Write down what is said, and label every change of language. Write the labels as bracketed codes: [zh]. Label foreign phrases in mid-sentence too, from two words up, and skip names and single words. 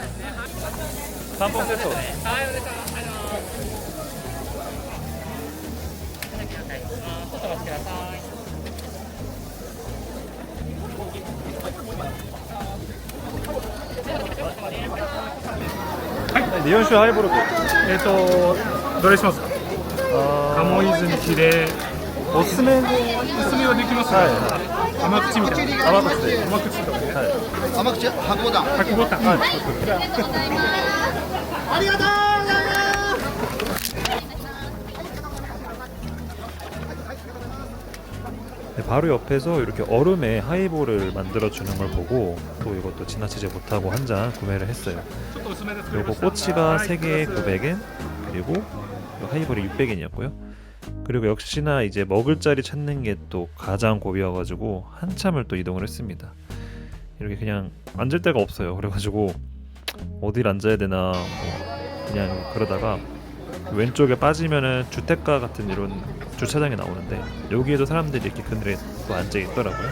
[ko] 3번 세트. [ja] 日本酒ハイボール. どれしますか。鴨泉木でおすすめおすすめはできますが、甘口みたいな。甘口で。甘口とかね。甘口白ボタン。白ボタン。ありがとうございます。ありがとうございます。 [ko] 네, 바로 옆에서 이렇게 얼음에 하이볼을 만들어 주는 걸 보고 또 이것도 지나치지 못하고 한 잔 구매를 했어요. [ja] ちょっと薄めで作りま [ko] 요거 [ja] した。 [ko] 꼬치가 [ja] はい [ko] 3개에 900엔 그리고 요 하이볼이 600엔이었고요. 그리고 역시나 이제 먹을 자리 찾는 게 또 가장 고비여가지고 한참을 또 이동을 했습니다. 이렇게 그냥 앉을 데가 없어요. 그래가지고 어딜 앉아야 되나 그냥 그러다가 왼쪽에 빠지면은 주택가 같은 이런 주차장이 나오는데 여기에도 사람들이 이렇게 그늘에 또 앉아 있더라고요.